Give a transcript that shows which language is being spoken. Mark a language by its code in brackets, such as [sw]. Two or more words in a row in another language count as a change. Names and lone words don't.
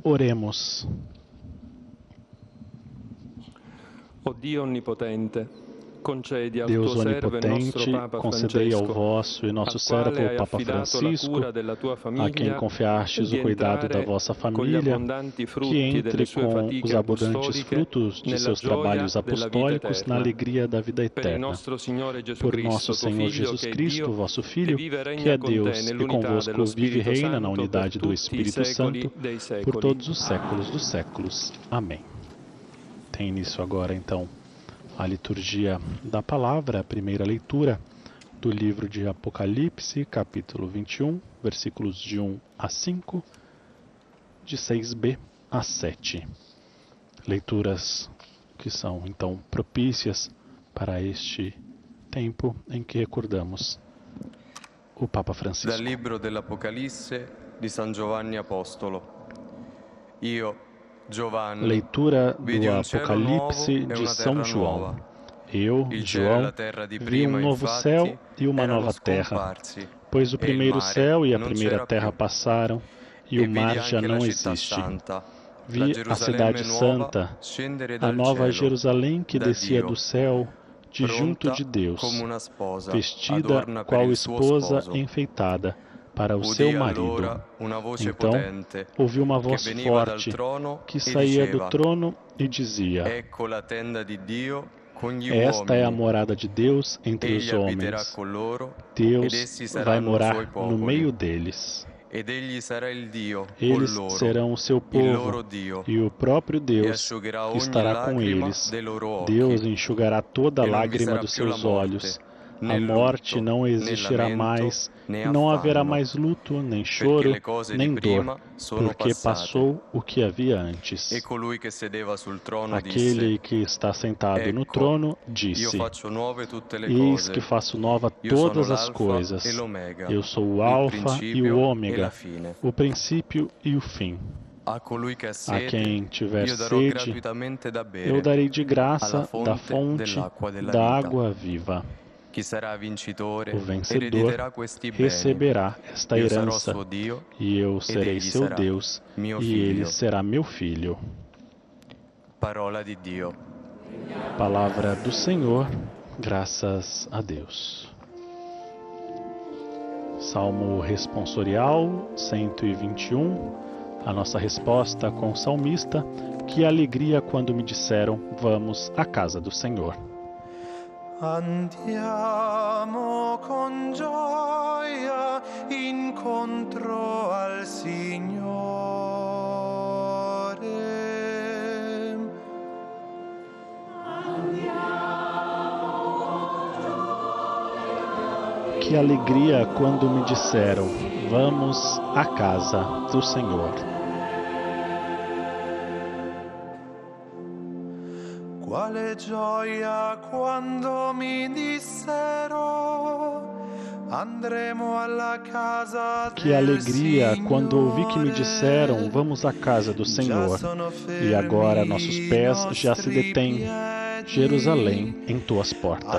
[pt] Oremos. [it] O Dio onnipotente, concedi al [pt] Deus [it] tuo servo e nostro [pt] onipotente, [it] Papa [pt] concedei ao [it] Francesco, [pt] vosso e nosso [it] al quale [pt] servo [it] hai [pt] Papa [it] affidato la [pt] Francisco, [it] cura della tua [pt] a quem [it] famiglia, [pt] confiastes [it] di [pt] o cuidado da [it] entrare [pt] vossa [it] con gli [pt] família, [it] abbondanti [pt] que [it] frutti delle [pt] entre [it] sue [pt] com os [it] fatiche [pt] abundantes [it] apostoliche [pt] frutos de [it] nella [pt] seus [it] gioia [pt] trabalhos [it] della vita [pt] apostólicos na [it] eterna. [pt] alegria da vida [it] Per il [pt] eterna. [it] nostro Signore Gesù [pt] Por nosso [it] Cristo, tuo [pt] Senhor [it] Figlio, [pt] Jesus [it] che è [pt] Cristo, [it] Dio, [pt] vosso [it] che [pt] Filho, [it] vive e [pt] que [it] regna [pt] é [it] con te [pt] Deus e [it] nell'unità [pt] convosco [it] dello [pt] vive e [it] Spirito [pt] reina na [it] Santo per [pt] unidade do [it] tutti i [pt] Espírito [it] secoli [pt] Santo [it] dei [pt] por [it] secoli. [pt] todos os séculos dos séculos. Amém. Tem início agora, então, a liturgia da palavra, a primeira leitura do livro de Apocalipse, capítulo 21, versículos de 1 a 5, de 6b a 7. Leituras que são, então, propícias para este tempo em que recordamos o Papa Francisco. [it] Dal libro dell'Apocalisse di San Giovanni Apostolo. Io, Giovanni, [pt] Leitura [it] vidi [pt] do [it] un cielo [pt] Apocalipse [it] nuovo e [pt] de [it] una [pt] São [it] terra [pt] João. [it] nuova. [pt] Eu, [it] Il cielo e [pt] João, [it] la terra di [pt] vi [it] prima, [pt] novo [it] infatti, [pt] céu e uma [it] erano [pt] nova terra, [it] scomparsi, [pt] pois o [it] e il [pt] primeiro [it] mare [pt] céu e a [it] non [pt] primeira [it] c'era [pt] terra [it] più. [pt] passaram e [it] E [pt] o mar [it] vidi [pt] já [it] anche la [pt] não [it] città [pt] existe. [it] santa, la [pt] Vi a [it] Gerusalemme [pt] cidade [it] nuova, [pt] santa, [it] scendere [pt] a [it] dal [pt] nova [it] cielo, [pt] Jerusalém que [it] da [pt] descia [it] Dio, [pt] do céu, de junto [it] pronta [pt] de Deus, [it] come una sposa, [pt] vestida [it] adorna per [pt] qual [it] il suo [pt] esposa [it] sposo. [pt] enfeitada para o seu [it] Udì [pt] marido. [it] allora una voce [pt] Então [it] potente [pt] ouvi uma [it] che [pt] voz [it] veniva dal [pt] forte [it] trono [pt] que [it] e [pt] saía do [it] diceva: [pt] trono e dizia: [it] Ecco la tenda di Dio con gli [pt] Esta é a [it] uomini. [pt] morada de Deus entre os [it] Egli abiterà [pt] homens. [it] con loro [pt] Deus [it] ed essi [pt] vai [it] saranno [pt] morar [it] suoi [pt] no [it] popoli. [pt] meio deles. [it] Ed egli sarà il Dio con [pt] Eles [it] loro, [pt] serão o seu [it] il [pt] povo, [it] loro Dio, [pt] e o próprio [it] e [pt] Deus [it] asciugherà ogni [pt] estará com [it] lacrima [pt] eles. [it] dei loro occhi. [pt] Deus enxugará toda a [it] E non vi [pt] lágrima [it] sarà [pt] dos [it] più la [pt] seus [it] morte, [pt] olhos. [it] né [pt] A morte [it] lutto, [pt] não [it] né [pt] existirá [it] lamento, [pt] mais, [it] né [pt] e não haverá [it] affanno, [pt] mais luto, nem [it] perché [pt] choro, [it] le cose di [pt] nem dor, [it] prima sono [pt] porque [it] passate. [pt] passou o que havia [it] E [pt] antes. [it] colui che sedeva sul trono [pt] Aquele [it] disse: [pt] que está sentado no [it] Ecco, [pt] trono [it] io [pt] disse: [it] faccio nuove tutte le [pt] Eis [it] cose. [pt] que faço nova [it] Io sono [pt] todas as [it] l'alfa [pt] coisas. [it] e l'omega, [pt] Eu sou o [it] il [pt] Alfa e o [it] principio e la [pt] Ômega, [it] fine. [pt] o princípio e o fim. [it] A colui che ha [pt] A [it] sede, [pt] quem tiver [it] io darò [pt] sede, [it] gratuitamente da [pt] eu [it] bere [pt] darei de graça [it] alla [pt] da [it] fonte [pt] fonte [it] dell'acqua della [pt] da [it] vita. [pt] água viva. [it] Chi sarà vincitore [pt] O vencedor [it] erediterà questi beni. [pt] receberá esta [it] Io sarò [pt] herança, [it] suo Dio [pt] e eu [it] ed [pt] serei [it] egli [pt] seu [it] sarà [pt] Deus, [it] mio [pt] e ele [it] figlio. [pt] será meu filho. [it] Parola di Dio. [pt] Palavra do Senhor, graças a Deus. Salmo responsorial 121, a nossa resposta com o salmista: que alegria quando me disseram, vamos à casa do Senhor. [it] Andiamo con gioia incontro al Signore. [pt] Que alegria quando me disseram, vamos à casa do Senhor. [it] Quale gioia quando mi dissero andremo alla casa [pt] Que [it] del [pt] alegria quando ouvi que me [it] Signore. [pt] disseram, vamos à casa do Senhor. E agora nossos pés já se detêm. Jerusalém, em tuas portas.